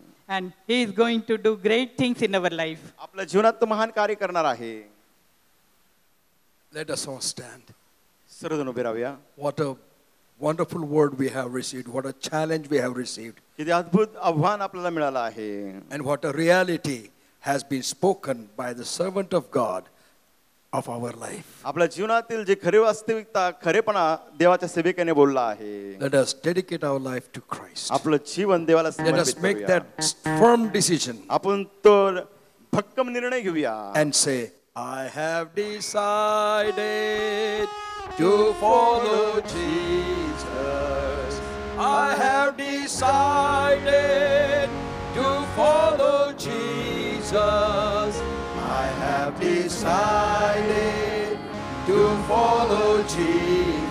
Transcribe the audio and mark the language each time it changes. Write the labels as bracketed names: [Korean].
[English] And He is going to do great things in our life. [Marathi] आपल्या जीवनात तो महान कार्य करणार आहे. [English] Let us all stand. [Marathi] सर्वजण उभे राहूया. [English] What a wonderful word we have received. What a challenge we have received. [Marathi] किती अद्भुत आव्हान आपल्याला मिळालं आहे. [English] And what a reality has been spoken by the servant of God of our life. [Marathi] आपल्या जीवनातील जे खरे वास्तविकता, खरेपणा देवाच्या सेवकाने बोलला आहे. [English] Let us dedicate our life to Christ. [Marathi] आपलं जीवन देवाला [English] Let us [Marathi] समर्पित [English] make [Marathi] करूया. [English] that firm decision [Marathi] आपण तो भक्कम निर्णय घेऊया. [English] and say, I have decided to follow Jesus. I have decided to follow Jesus. I have decided to follow Jesus.